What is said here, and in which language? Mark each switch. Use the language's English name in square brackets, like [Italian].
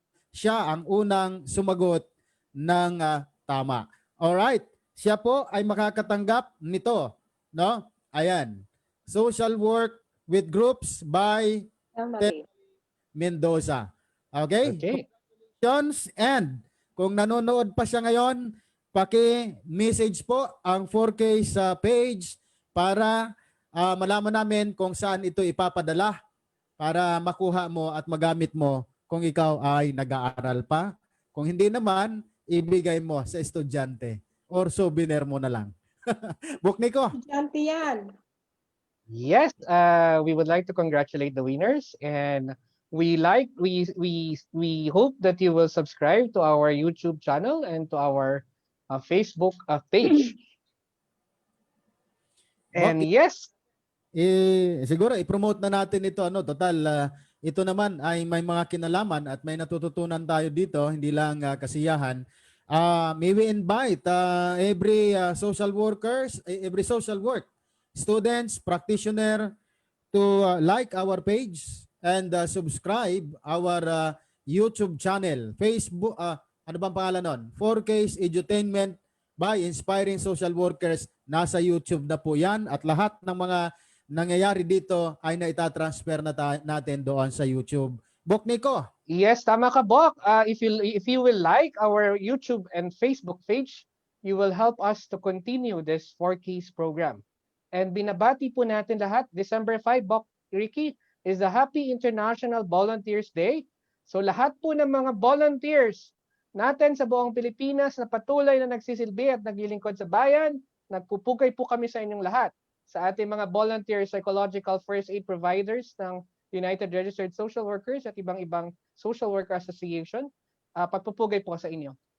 [Filipino] Siya ang unang sumagot ng tama. [English] Alright. [Filipino] Siya po ay makakatanggap nito. No? Ayan. [English] Social Work with Groups by Mendoza. Okay? Congratulations. [Filipino] And kung nanonood pa siya ngayon, paki-message po ang 4K sa page para malaman namin kung saan ito ipapadala para makuha mo at magamit mo kung ikaw ay nag-aaral pa. Kung hindi naman, ibigay mo sa estudyante or souvenir mo na lang. Bukniko. Estudyante yan. [English] Yes, we would like to congratulate the winners, and we hope that you will subscribe to our YouTube channel and to our Facebook page. And yes, [Filipino] siguro i-promote na natin ito, ano, total ito naman ay may mga kinalaman at may natututunan tayo dito, hindi lang kasiyahan. [English] May we invite every social workers, every social work students, practitioner to like our page and subscribe our YouTube channel, Facebook, [Filipino] ano bang pangalan nun? [English] 4K's Edutainment by Inspiring Social Workers. [Filipino] Nasa YouTube na po yan at lahat ng mga nangyayari dito ay naitatransfer na natin doon sa YouTube. Bokniko. [English] Yes, [Filipino] tama ka, [English] Bok. If you will like our YouTube and Facebook page, you will help us to continue this 4Ks program. And [Filipino] binabati po natin lahat, [English] December 5, Bok Ricky, is the Happy International Volunteers Day. [Filipino] So lahat po ng mga volunteers natin sa buong Pilipinas na patuloy na nagsisilbi at naglilingkod sa bayan, nagpupugay po kami sa inyong lahat. Sa ating mga volunteer psychological first aid providers ng United Registered Social Workers at ibang-ibang social worker association, pagpupugay po sa inyo.